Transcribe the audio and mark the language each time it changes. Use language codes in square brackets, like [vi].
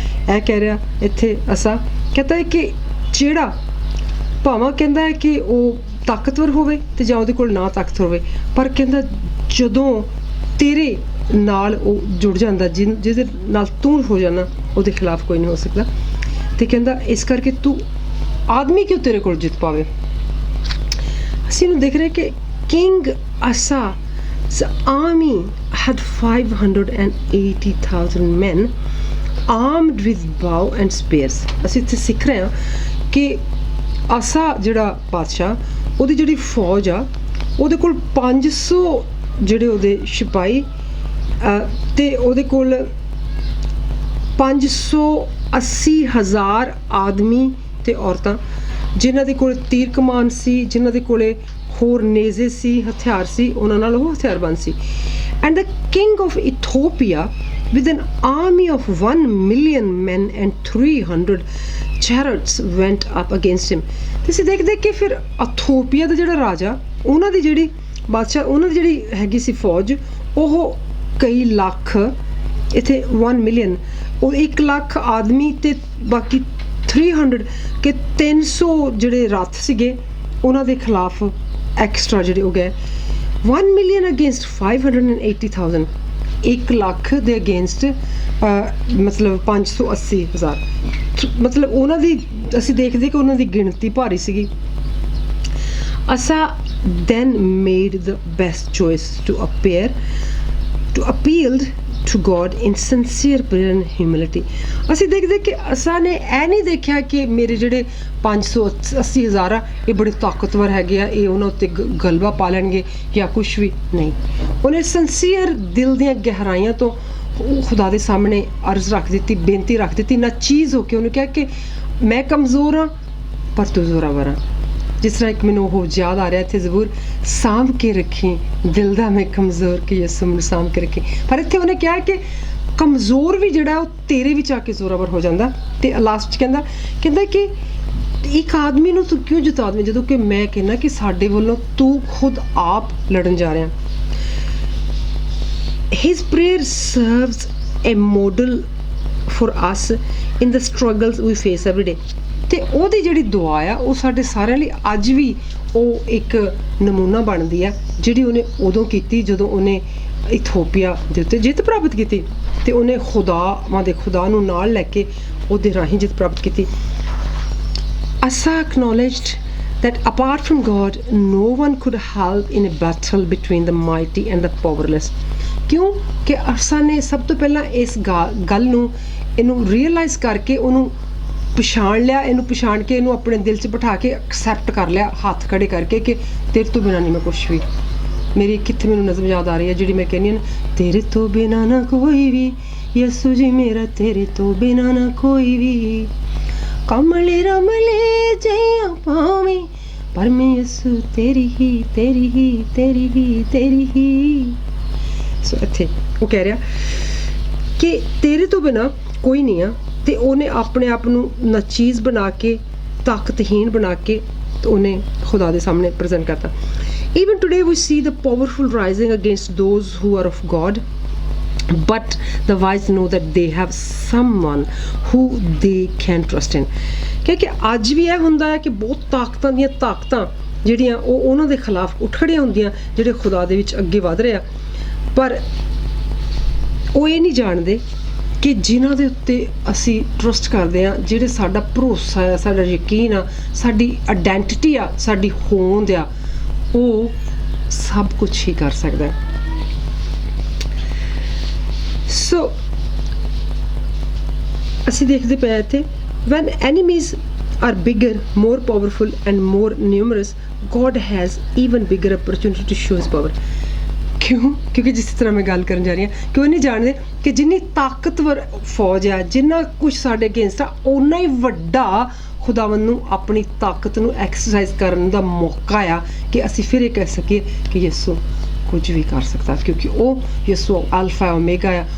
[pa] ਇਹ ਕਹਿ ਰਿਹਾ ਇੱਥੇ ਅਸਾ ਕਹਿੰਦਾ ਹੈ ਕਿ ਜਿਹੜਾ ਭਾਵਾਂ ਕਹਿੰਦਾ ਹੈ ਕਿ ਉਹ ਤਾਕਤਵਰ ਹੋਵੇ ਅਤੇ ਜਾਂ ਉਹਦੇ ਕੋਲ ਨਾ ਤਾਕਤ ਹੋਵੇ, ਪਰ ਕਹਿੰਦਾ ਜਦੋਂ ਤੇਰੇ ਨਾਲ ਉਹ ਜੁੜ ਜਾਂਦਾ, ਜਿਹਦੇ ਨਾਲ ਤੂੰ ਹੋ ਜਾਣਾ, ਉਹਦੇ ਖਿਲਾਫ ਕੋਈ ਨਹੀਂ ਹੋ ਸਕਦਾ। ਅਤੇ ਕਹਿੰਦਾ ਇਸ ਕਰਕੇ ਤੂੰ ਆਦਮੀ ਕਿਉਂ ਤੇਰੇ ਕੋਲ ਜਿੱਤ ਪਾਵੇ। ਅਸੀਂ ਇਹਨੂੰ ਦੇਖ ਰਹੇ ਕਿ [en] King Asa's army had 580,000 men armed with bow and spears. [pa] ਅਸੀਂ ਇੱਥੇ ਸਿੱਖ ਰਹੇ ਹਾਂ ਕਿ ਆਸਾ ਜਿਹੜਾ ਬਾਦਸ਼ਾਹ, ਉਹਦੀ ਜਿਹੜੀ ਫੌਜ ਆ ਉਹਦੇ ਕੋਲ 500 ਜਿਹੜੇ ਉਹਦੇ ਸਿਪਾਹੀ ਅਤੇ ਉਹਦੇ ਕੋਲ 580,000 ਆਦਮੀ ਅਤੇ ਔਰਤਾਂ, ਜਿਨ੍ਹਾਂ ਦੇ ਕੋਲ ਤੀਰ ਕਮਾਨ ਸੀ, ਜਿਨ੍ਹਾਂ ਦੇ ਕੋਲ ਹੋਰ ਨੇਜ਼ੇ ਸੀ, ਹਥਿਆਰ ਸੀ, ਉਹਨਾਂ ਨਾਲ ਉਹ ਹਥਿਆਰਬੰਦ ਸੀ। [en] And the king of Ethiopia with an army of 1 million men and 300 chariots went up against him. [pa] ਤੇ ਅਸੀਂ ਦੇਖਦੇ ਕਿ ਫਿਰ ਇਥੋਪੀਆ ਦਾ ਜਿਹੜਾ ਰਾਜਾ, ਉਹਨਾਂ ਦੀ ਜਿਹੜੀ ਬਾਦਸ਼ਾਹ, ਉਹਨਾਂ ਦੀ ਜਿਹੜੀ ਹੈਗੀ ਸੀ ਫੌਜ, ਉਹ ਕਈ ਲੱਖ, ਇੱਥੇ 1 ਮਿਲੀਅਨ, ਉਹ 1 ਲੱਖ ਆਦਮੀ ਅਤੇ ਬਾਕੀ 300 ਕਿ 300 ਜਿਹੜੇ ਰੱਥ ਸੀਗੇ ਉਹਨਾਂ ਦੇ ਖਿਲਾਫ ਐਕਸਟਰਾ ਜਿਹੜੇ ਹੋ ਗਏ। 1 ਮਿਲੀਅਨ ਅਗੇਂਸਟ 580,000, 1 ਲੱਖ ਦੇ ਅਗੇਂਸਟ ਮਤਲਬ 580,000, ਮਤਲਬ ਉਹਨਾਂ ਦੀ ਅਸੀਂ ਦੇਖਦੇ ਕਿ ਉਹਨਾਂ ਦੀ ਗਿਣਤੀ ਭਾਰੀ ਸੀਗੀ। [en] Asa then made the best choice to appeal to God in sincere prayer and humility. [pa] ਅਸੀਂ ਦੇਖਦੇ ਕਿ ਅਸਾ ਨੇ ਇਹ ਨਹੀਂ ਦੇਖਿਆ ਕਿ ਮੇਰੇ ਜਿਹੜੇ 580,000 ਆ ਇਹ ਬੜੇ ਤਾਕਤਵਰ ਹੈਗੇ ਆ, ਇਹ ਉਹਨਾਂ ਉੱਤੇ ਗਲਬਾ ਪਾ ਲੈਣਗੇ ਜਾਂ ਕੁਛ ਵੀ ਨਹੀਂ। ਉਹਨੇ ਸਿੰਸੀਅਰ ਦਿਲ ਦੀਆਂ ਗਹਿਰਾਈਆਂ ਤੋਂ ਖੁਦਾ ਦੇ ਸਾਹਮਣੇ ਅਰਜ਼ ਰੱਖ ਦਿੱਤੀ, ਬੇਨਤੀ ਰੱਖ ਦਿੱਤੀ, ਨਾ ਚੀਜ਼ ਹੋ ਕੇ ਉਹਨੂੰ ਕਿਹਾ ਕਿ ਮੈਂ ਕਮਜ਼ੋਰ ਹਾਂ ਪਰ ਤੂੰ ਜ਼ੋਰਾਵਰ ਹਾਂ। ਜਿਸ ਤਰ੍ਹਾਂ ਇੱਕ ਮੈਨੂੰ ਉਹ ਯਾਦ ਆ ਰਿਹਾ ਇੱਥੇ ਜ਼ਬੂਰ, ਸਾਂਭ ਕੇ ਰੱਖੀ ਦਿਲ ਦਾ ਮੈਂ ਕਮਜ਼ੋਰ ਕਿ ਯਿਸੂ ਮੈਨੂੰ ਸਾਂਭ ਕੇ ਰੱਖੀ। ਪਰ ਇੱਥੇ ਉਹਨੇ ਕਿਹਾ ਕਿ ਕਮਜ਼ੋਰ ਵੀ ਜਿਹੜਾ ਉਹ ਤੇਰੇ ਵਿੱਚ ਆ ਕੇ ਜ਼ੋਰਾਵਰ ਹੋ ਜਾਂਦਾ। ਤੇ ਲਾਸਟ 'ਚ ਕਹਿੰਦਾ ਕਿ ਇੱਕ ਆਦਮੀ ਨੂੰ ਤੂੰ ਕਿਉਂ ਜਿਤਾ ਦੇਵੇਂ ਜਦੋਂ ਕਿ ਮੈਂ ਕਹਿੰਦਾ ਕਿ ਸਾਡੇ ਵੱਲੋਂ ਤੂੰ ਖੁਦ ਆਪ ਲੜਨ ਜਾ ਰਿਹਾ। [en] His prayer serves a model for us in the struggles we face every day। [pa] ਤੇ ਉਹਦੀ ਜਿਹੜੀ ਦੁਆ ਆ ਉਹ ਸਾਡੇ ਸਾਰਿਆਂ ਲਈ ਅੱਜ ਵੀ ਉਹ ਇੱਕ ਨਮੂਨਾ ਬਣਦੀ ਆ, ਜਿਹੜੀ ਉਹਨੇ ਉਦੋਂ ਕੀਤੀ ਜਦੋਂ ਉਹਨੇ ਇਥੋਪੀਆ ਦੇ ਉੱਤੇ ਜਿੱਤ ਪ੍ਰਾਪਤ ਕੀਤੀ ਤੇ ਉਹਨੇ ਖੁਦਾ ਨੂੰ ਨਾਲ ਲੈ ਕੇ ਉਹਦੇ ਰਾਹੀਂ ਜਿੱਤ ਪ੍ਰਾਪਤ ਕੀਤੀ। [en] Asa acknowledged that apart from God, no one could help in a battle between the mighty and the powerless। [pa] ਕਿਉਂ ਕਿ ਅਰਸਾ ਨੇ ਸਭ ਤੋਂ ਪਹਿਲਾਂ ਇਸ ਗੱਲ ਨੂੰ ਇਹਨੂੰ ਰੀਅਲਾਈਜ਼ ਕਰਕੇ ਉਹਨੂੰ ਪਛਾਣ ਲਿਆ, ਇਹਨੂੰ ਪਛਾਣ ਕੇ ਇਹਨੂੰ ਆਪਣੇ ਦਿਲ 'ਚ ਬਿਠਾ ਕੇ ਐਕਸੈਪਟ ਕਰ ਲਿਆ, ਹੱਥ ਖੜੇ ਕਰਕੇ ਕਿ ਤੇਰੇ ਤੋਂ ਬਿਨਾਂ ਨਹੀਂ ਮੈਂ ਕੁਛ ਵੀ। ਮੇਰੀ ਕਿੱਥੇ ਮੈਨੂੰ ਨਜ਼ਮ ਯਾਦ ਆ ਰਹੀ ਹੈ ਜਿਹੜੀ ਮੈਂ ਕਹਿੰਦੀ ਹਾਂ, ਤੇਰੇ ਤੋਂ ਬਿਨਾਂ ਨਾ ਕੋਈ ਵੀ ਯਿਸੂ ਜੀ ਮੇਰਾ, ਤੇਰੇ ਤੋਂ ਬਿਨਾਂ ਨਾ ਕੋਈ ਵੀ, ਕਮਲੇ ਰਮਲੇ ਜਈਆਂ ਪਾਵੇਂ ਪਰ ਮੈਂ ਯਿਸੂ ਤੇਰੀ ਹੀ ਤੇਰੀ ਹੀ ਤੇਰੀ ਹੀ ਤੇਰੀ ਹੀ। ਸੋ ਇੱਥੇ ਉਹ ਕਹਿ ਰਿਹਾ ਕਿ ਤੇਰੇ ਤੋਂ ਬਿਨਾਂ ਕੋਈ ਨਹੀਂ ਆ, ਤੇ ਉਹਨੇ ਆਪਣੇ ਆਪ ਨੂੰ ਨਾਚੀਜ਼ ਬਣਾ ਕੇ, ਤਾਕਤਹੀਨ ਬਣਾ ਕੇ ਉਹਨੇ ਖੁਦਾ ਦੇ ਸਾਹਮਣੇ ਪ੍ਰੈਜ਼ੈਂਟ ਕਰਤਾ। [en] Even today we see the powerful rising against those who are of God, but the wise know that they have someone who they can trust in। [pa] ਕਿਉਂਕਿ ਅੱਜ ਵੀ ਇਹ ਹੁੰਦਾ ਹੈ ਕਿ ਬਹੁਤ ਤਾਕਤਾਂ ਜਿਹੜੀਆਂ ਉਹ ਉਹਨਾਂ ਦੇ ਖਿਲਾਫ ਉੱਠ ਖੜੀਆਂ ਹੁੰਦੀਆਂ ਜਿਹੜੇ ਖੁਦਾ ਦੇ ਵਿੱਚ ਅੱਗੇ ਵਧ ਰਹੇ ਆ, ਪਰ ਉਹ ਇਹ ਨਹੀਂ ਜਾਣਦੇ ਕਿ ਜਿਨ੍ਹਾਂ ਦੇ ਉੱਤੇ ਅਸੀਂ ਟਰਸਟ ਕਰਦੇ ਹਾਂ, ਜਿਹੜੇ ਸਾਡਾ ਭਰੋਸਾ ਆ, ਸਾਡਾ ਯਕੀਨ ਆ, ਸਾਡੀ ਆਇਡੈਂਟੀਟੀ ਆ, ਸਾਡੀ ਹੋਂਦ ਆ, ਉਹ ਸਭ ਕੁਛ ਹੀ ਕਰ ਸਕਦਾ ਹੈ। ਸੋ ਅਸੀਂ ਦੇਖਦੇ ਪਏ ਇੱਥੇ, [en] when enemies are bigger, more powerful and more numerous, God has even bigger opportunity to show his power। [pa] ਕਿਉਂ? ਕਿਉਂਕਿ ਜਿਸ ਤਰ੍ਹਾਂ ਮੈਂ ਗੱਲ ਕਰਨ ਜਾ ਰਹੀ ਹਾਂ ਕਿ ਉਹ ਨਹੀਂ ਜਾਣਦੇ ਕਿ ਜਿੰਨੀ ਤਾਕਤਵਰ ਫੌਜ ਆ, ਜਿੰਨਾ ਕੁਛ ਸਾਡੇ ਅਗੇਂਸਟ ਆ, ਓਨਾ ਹੀ ਵੱਡਾ ਖੁਦਾਵੰਦ ਨੂੰ ਆਪਣੀ ਤਾਕਤ ਨੂੰ ਐਕਸਰਸਾਈਜ਼ ਕਰਨ ਦਾ ਮੌਕਾ ਆ ਕਿ ਅਸੀਂ ਫਿਰ ਇਹ ਕਹਿ ਸਕੀਏ ਕਿ ਯਿਸੂ ਕੁਝ ਵੀ ਕਰ ਸਕਦਾ, ਕਿਉਂਕਿ ਉਹ ਯਿਸੂ ਅਲਫਾ ਓਮੇਗਾ ਆ।